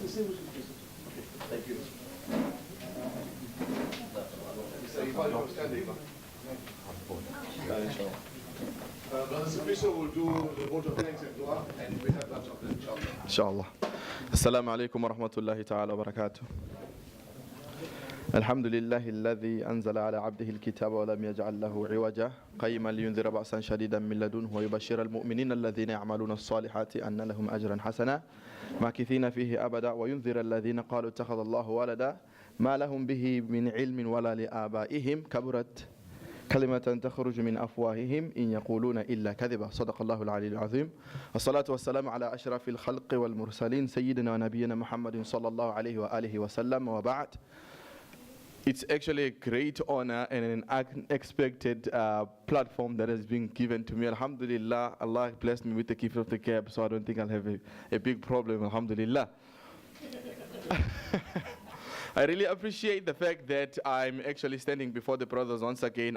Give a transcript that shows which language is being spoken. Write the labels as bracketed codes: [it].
[en] Thank you. Brother Safiso will do the vote of thanks and dua, and we have lunch after, inshallah. [ar] inshallah. Assalamu alaikum wa rahmatullahi ta'ala wa barakatuh. الحمد لله الذي أنزل على عبده الكتاب ولم يجعل له عوجا قيما لينذر بأسا شديدا من لدنه ويبشر المؤمنين الذين يعملون الصالحات أن لهم أجرا حسنا ماكثين فيه أبدا وينذر الذين قالوا اتخذ الله ولدا ما لهم به من علم ولا لآبائهم كبرت كلمة تخرج من أفواههم إن يقولون إلا كذبا صدق الله العلي العظيم الصلاة والسلام على أشرف الخلق والمرسلين سيدنا ونبينا محمد صلى الله عليه وآله وسلم وبعد. [en] It's actually a great honor and an unexpected platform that has been given to me. Alhamdulillah, Allah blessed me with the gift of the gab, so I don't think I'll have a big problem. Alhamdulillah. I really appreciate the fact that I'm actually standing before the brothers once again.